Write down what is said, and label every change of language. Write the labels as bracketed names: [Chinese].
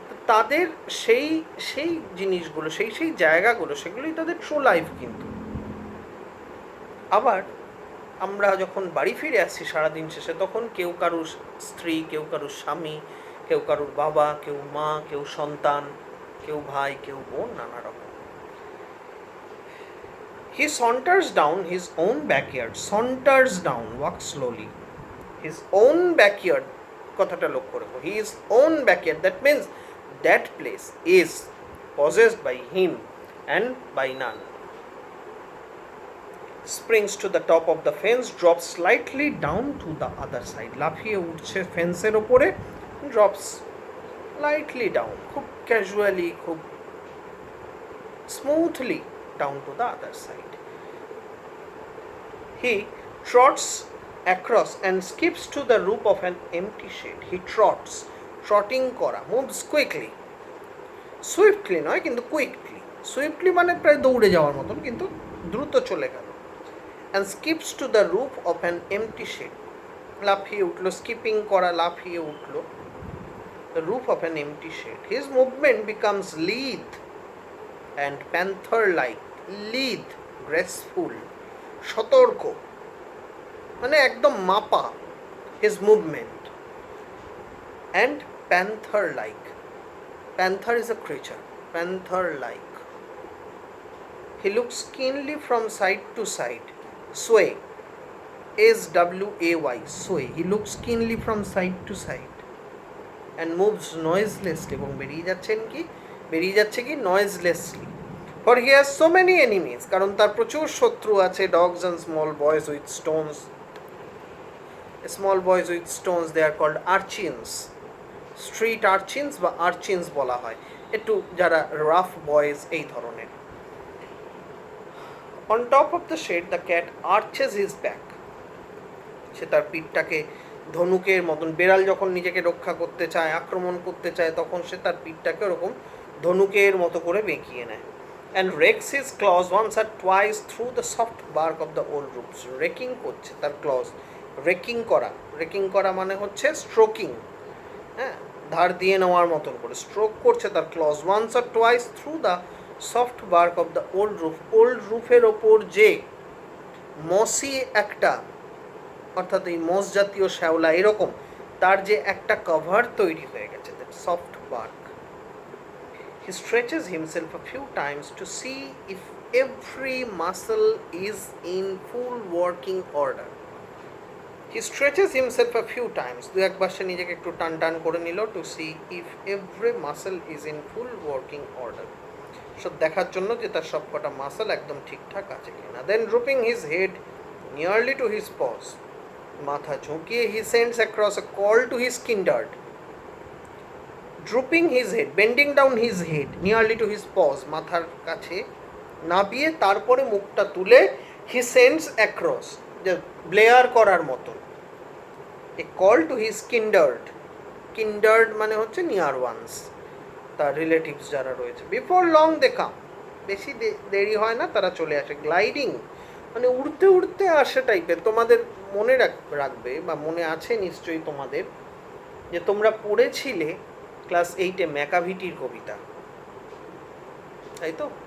[Bangla] তাদের সেই সেই জিনিসগুলো, সেই সেই জায়গাগুলো, সেগুলোই তাদের ট্রু লাইফ। কিন্তু আবার আমরা যখন বাড়ি ফিরে আসছি সারাদিন শেষে, তখন কেউ কারুর স্ত্রী, কেউ কারুর স্বামী, কেউ কারুর বাবা, কেউ মা, কেউ সন্তান, কেউ ভাই, কেউ বোন, নানা রকম। [English] He saunters down his own backyard. Saunters down, walk slowly. His own backyard, [Bangla] কথাটা লক্ষ্য রাখো, [English] his own backyard, that means that place is possessed by him and by none. Springs to the top of the fence, drops slightly down to the other side. [Bangla] লাফিয়ে উঠছে ফেন্সের ওপরে, [English] drops slightly down, [Bangla] খুব casually, খুব [English] smoothly down to the other side. He trots across and skips to the roof of an empty shed. He trots, trotting করা, moves quickly, swiftly নয় কিন্তু quickly. [Bangla] Swiftly মানে প্রায় দৌড়ে যাওয়ার মতন, কিন্তু দ্রুত চলে গেল। [English] And skips to the roof of an empty shed. [Bangla] লাফিয়ে উঠলো, স্কিপিং করা, লাফিয়ে উঠলো, [English] the roof of an empty shed. His movement becomes lithe and panther-like. Lithe, graceful, [Bangla] সতর্ক, মানে একদম মাপা, [English] his movement. And panther-like. Panther is a creature. Panther-like. He looks keenly from side to side. Sway. S-W-A-Y. Sway. He looks keenly from side to side. And moves noiselessly. [Bangla] এবং বেরিয়ে যাচ্ছে কি [English] noiselessly. For he has so many enemies. [Bangla] কারণ তার প্রচুর শত্রু আছে. [English] Dogs and small boys with stones. Small boys with stones, they are called urchins. [Bangla] Street urchins বা urchins বলা হয়, একটু যারা রাফ বয়েজ এই ধরনের। [English] On top of the shed, the cat arches his back. [Bangla] সে তার পিঠটাকে ধনুকের মতন, বেড়াল যখন নিজেকে রক্ষা করতে চায়, আক্রমণ করতে চায়, তখন সে তার পিঠটাকে ওরকম ধনুকের মতো করে বেঁকিয়ে নেয়। [English] And rakes his claws once or twice through the soft bark of the old roots. [Bangla] রেকিং করছে তার ক্লজ, রেকিং করা মানে হচ্ছে স্ট্রোকিং, হ্যাঁ, ধার দিয়ে নেওয়ার মতন করে স্ট্রোক করছে তার clause, [English] Once or twice through the soft bark of the old roof. [Bangla] Old রুফের ওপর যে মসি একটা, অর্থাৎ এই মস জাতীয় শ্যাওলা এরকম, তার যে একটা কভার তৈরি হয়ে গেছে, that soft bark. [English] He stretches himself a few times to see if every muscle is in full working order. He stretches himself a few times. [Bangla] দু একবার সে নিজেকে একটু টান করে নিল, [English] to see if every muscle is in full working order. [Bangla] সব দেখার জন্য যে তার সবকটা মাসল একদম ঠিকঠাক আছে কিনা। [English] Then drooping his head nearly to his paws. [Bangla] মাথা ঝুঁকিয়ে [English] he sends across a call to his kindred. Drooping his head, bending down his head nearly to his paws, [Bangla] মাথার কাছে নাবিয়ে তারপরে মুখটা তুলে [English] he sends across, [Bangla] যে ব্লেয়ার করার মতো, [English] a call to his kindred. [Bangla] Kindred মানে হচ্ছে নিয়ার ওয়ান্স, তার রিলেটিভস যারা রয়েছে। [English] Before long they come, [Bangla] বেশি দেরি হয় না, তারা চলে আসে। গ্লাইডিং মানে উড়তে উড়তে আসে টাইপের। তোমাদের মনে রাখবে বা মনে আছে নিশ্চয়ই তোমাদের, যে তোমরা পড়েছিলে ক্লাস 8-এ ম্যাকাভিটির কবিতা, তাই তো?